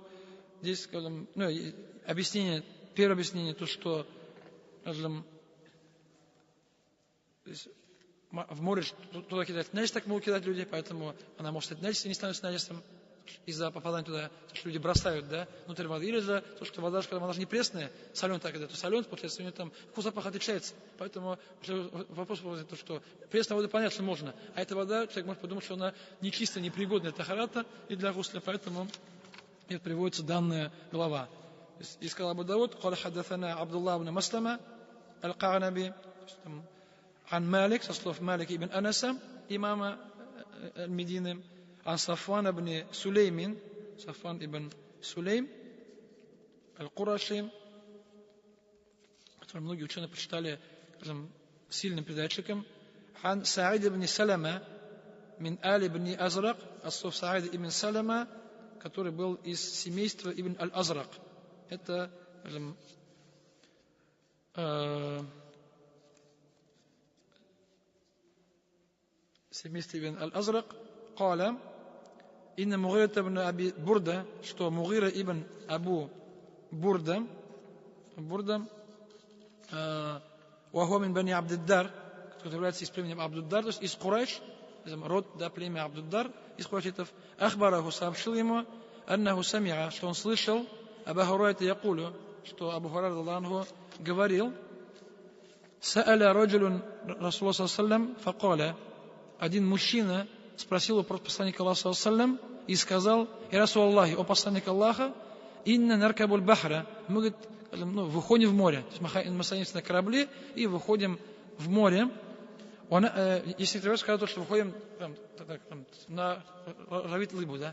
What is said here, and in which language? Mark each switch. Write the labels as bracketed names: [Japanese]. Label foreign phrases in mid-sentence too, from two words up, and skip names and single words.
[Russian] Здесь, скажем, объяснение, первое объяснение, то, что, скажем, в море туда кидать нечисть, так могут кидать люди, поэтому она может стать нечистью и не становится нечистым из-за попадания туда, то, что люди бросают, да, внутрь воды, или же то, что вода, когда она же не пресная, соленая, так, то соленая, получается, у нее там вкус, запах отличается. Поэтому вопрос то, что пресная вода, понятно, что можно, а эта вода, человек может подумать, что она нечистая, непригодная для тахарата и для гусля, поэтому это приводится данная глава. И сказал Абу Дауд: [Arabic] «قال حدثنا عبد الله بن مسلمة القعنبي عن مالك, [Russian] со слов Малика ибн Анаса, имама Медины, [Arabic] عن صفوان بن سليم [Russian] صفوان ибн Сулейм аль-Кураши, который многие ученые прочитали, скажем, сильным передатчиком, [Arabic] عن سعيد بن سلمة من آل بن أزرق, [Russian] от слов Саида ибн Салама, который был из семейства ибн аль-Азрак. Это, скажем, семейство ибн аль-Азрак. [Arabic] قال إن مغيرة بن أبي بردة, [Russian] что Мугира ибн Абу Бурда, [Arabic] وهو من بني عبد الدار, [Russian] который является из племени Абдуддар, то есть из Курайш, род, да, племя Абдуддар, из Курайшитов. Ахбараху, сообщил ему, [Arabic] أنه سمع, [Russian] что он слышал, [Arabic] أبو هريرة يقول, что Абу Хурайра رضي الله عنه говорил, سأل رجل رسول الله صلى الله عليه وسلم فقال, [Russian] один мужчина спросил у посланника Аллаха [Arabic] صلى الله عليه وسلم [Russian] и сказал: [Arabic] «يا رسول الله, [Russian] о посланник Аллаха, [Arabic] إنا نركب البحر». [Russian] Мы, говорит, выходим в море. То есть мы садимся на корабле и выходим в море. Если кто-то сказал, что выходим на ловить рыбу, да?